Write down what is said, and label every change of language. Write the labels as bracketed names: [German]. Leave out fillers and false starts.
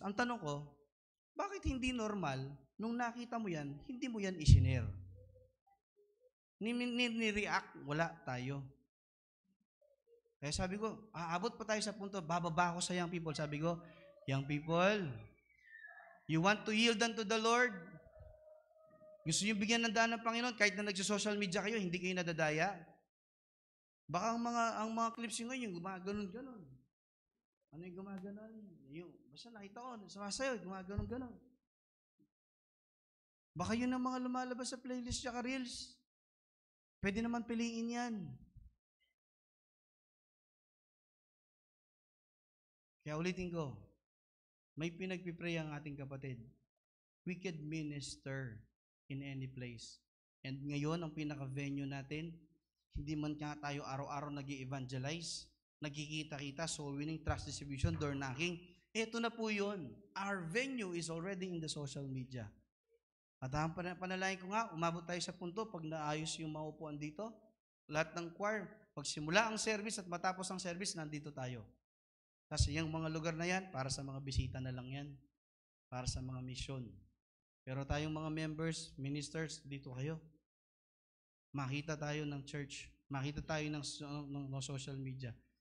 [Filipino] Ang tanong ko, bakit hindi normal, nung nakita mo yan, hindi mo yan isinare? Ni-react, wala tayo. Kaya sabi ko, aabot pa tayo sa punto, bababa ako sa young people. Sabi ko, [English] young people, you want to yield unto the Lord? [Filipino] Gusto nyo bigyan ng daan ng Panginoon, kahit na nagsa-social media kayo, hindi kayo nadadaya? Baka ang mga clips nyo ngayon, yung gumaganon-ganon. Ano yung gumaganon? Basta nakita ko, sumasayo, gumaganon-ganon. Baka yun ang mga lumalabas sa playlist tsaka reels. Pwede naman piliin yan. Kaya ulitin ko, may pinagpipray ang ating kapatid. [English] We could minister in any place. [Filipino] And ngayon, ang pinaka-venue natin, hindi man nga tayo araw-araw nag-i-evangelize, nagkikita-kita, [English] soul winning, trust distribution, door knocking. [Filipino] Ito na po yun. [English] Our venue is already in the social media. [Filipino] At ang panalangin ko nga, umabot tayo sa punto, pag naayos yung maupuan dito, lahat ng choir, pag simula ang service at matapos ang service, nandito tayo. Kasi yung mga lugar na yan, para sa mga bisita na lang yan. Para sa mga mission. Pero tayong mga members, ministers, dito kayo. Makita tayo ng church. Makita tayo ng social media.